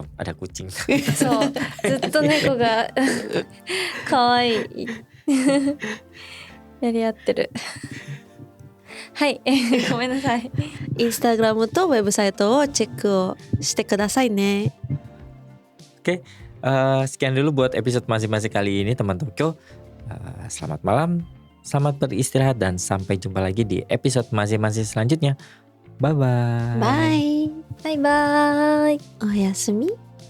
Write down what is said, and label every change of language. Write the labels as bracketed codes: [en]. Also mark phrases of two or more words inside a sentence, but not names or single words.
[id] Ada kucing. [ja] そう、ずっと猫がかわいいやり合ってる。はい、ごめんなさい。 Instagram とウェブサイトをチェックをしてくださいね。 [id] Oke, sekian dulu buat episode masing-masing kali ini teman Tokyo. Selamat malam, selamat beristirahat, dan sampai jumpa lagi di episode masing-masing selanjutnya. Bye-bye. Bye. [ja] バイバーイ。 Oyasumi.